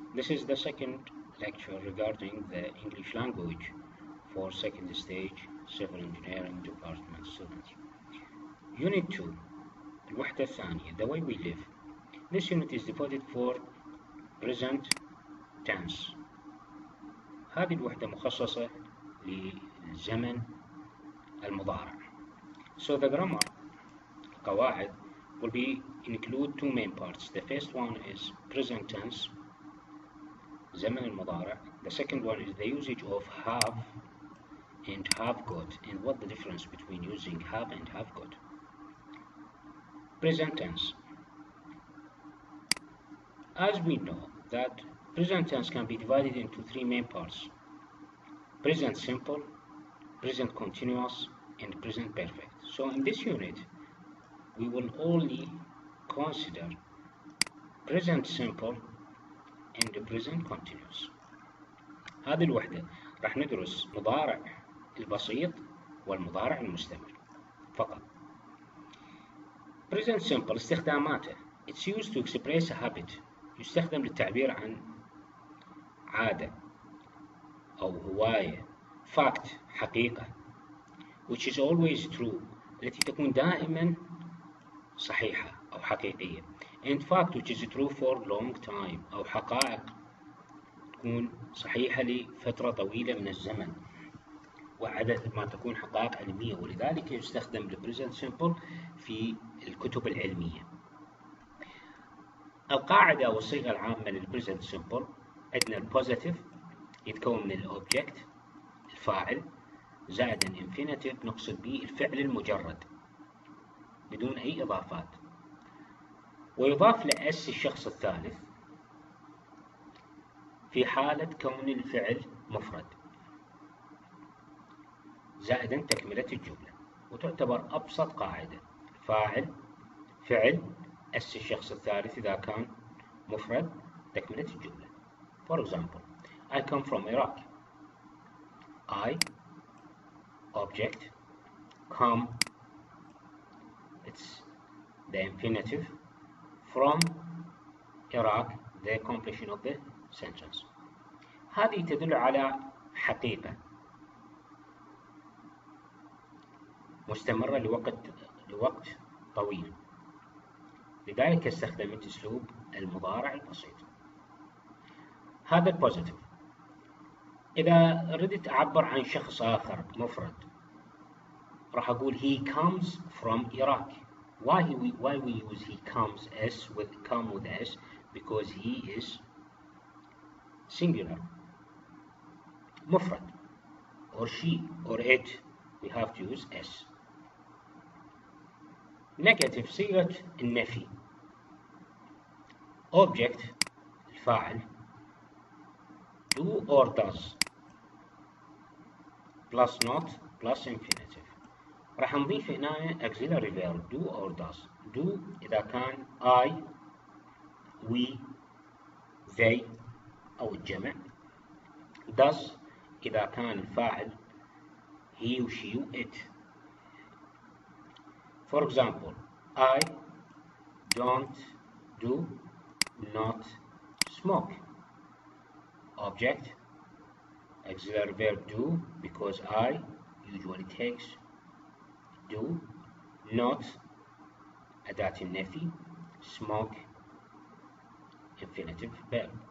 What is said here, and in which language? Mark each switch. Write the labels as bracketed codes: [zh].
[en] This is the second lecture regarding the English language for second stage civil engineering department students. Unit 2, [ar] الوحدة الثانية, [en] the way we live. This unit is devoted for present tense. [ar] هذه الوحدة مخصصة للزمن المضارع. [en] So the grammar, القواعد, will include two main parts. The first one is present tense, زمن المضارع. The second one is the usage of have and have got, and what the difference between using have and have got. Present tense. As we know that present tense can be divided into three main parts: present simple, present continuous, and present perfect. So in this unit we will only consider present simple and present continuous. [ar] هذه الوحدة راح ندرس مضارع البسيط والمضارع المستمر فقط. [en] Present simple استخداماته: It's used to express a habit. [ar] يستخدم للتعبير عن عادة أو هواية. [en] Fact حقيقة. Which is always true. [ar] التي تكون دائما صحيحة أو حقيقية. [en] And fact which is true for long time. [ar] أو حقائق تكون صحيحة لفترة طويلة من الزمن، وعدد ما تكون حقائق علمية، ولذلك يستخدم البريزنت سيمبل في الكتب العلمية. القاعدة أو الصيغة العامة للبريزنت سيمبل: عندنا البوزيتيف يتكون من الأوبجكت الفاعل زائد الانفينيتيف نقصد به الفعل المجرد بدون أي إضافات، ويضاف لأس الشخص الثالث في حالة كون الفعل مفرد زائدا تكملة الجملة، وتعتبر أبسط قاعدة. فاعل فعل أس الشخص الثالث إذا كان مفرد تكملة الجملة. [en] For example, I come from Iraq. I object, come it's the infinitive, from Iraq the completion of the sentence. [ar] هذه تدل على حقيقة مستمرة لوقت طويل، لذلك استخدمت أسلوب المضارع البسيط. هذا البوزيتيف. إذا ردت أعبر عن شخص آخر مفرد راح أقول [en] he comes from Iraq. Why we use he comes s with come with s? Because he is singular, مفرد, or she or it we have to use s. Negative [ar] صيغة النفي: [en] object الفاعل do or does plus not plus infinitive. [ar] راح نضيف هنا [en] auxiliary verb do or does. [ar] do إذا كان [en] I we they [ar] أو الجمع. does إذا كان الفاعل he و she و it. [en] For example, I don't do not smoke. Object auxiliary verb do because I usually takes do, not [ar] أداة النفي, [en] smoke infinitive verb.